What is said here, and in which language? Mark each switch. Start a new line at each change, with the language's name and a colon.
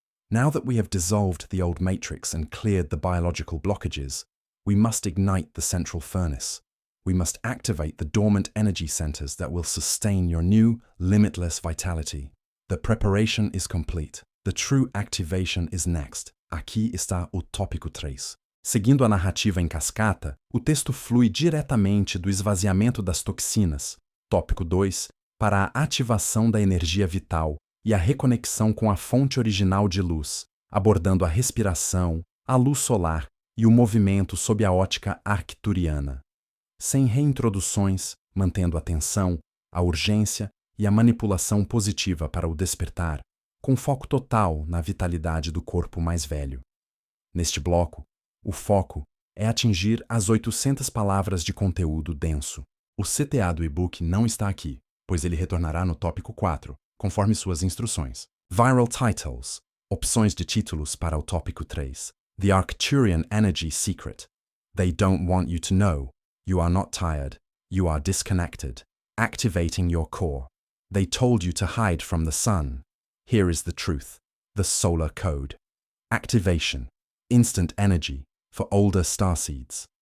English: Now that we have dissolved the old matrix and cleared the biological blockages, we must ignite the central furnace. We must activate the dormant energy centers that will sustain your new, limitless vitality. The preparation is complete. The true activation is next.
Portuguese: Aqui está o tópico 3. Seguindo a narrativa em cascata, o texto flui diretamente do esvaziamento das toxinas, tópico 2, para a ativação da energia vital e a reconexão com a fonte original de luz, abordando a respiração, a luz solar e o movimento sob a ótica arcturiana. Sem reintroduções, mantendo a atenção, a urgência e a manipulação positiva para o despertar, com foco total na vitalidade do corpo mais velho. Neste bloco, o foco é atingir as 800 palavras de conteúdo denso. O CTA do e-book não está aqui, pois ele retornará no tópico 4, conforme suas instruções. Viral Titles, opções de títulos para o tópico 3.
English: The Arcturian Energy Secret. They don't want you to know. You are not tired. You are disconnected. Activating your core. They told you to hide from the sun. Here is the truth. The solar code. Activation. Instant energy for older starseeds.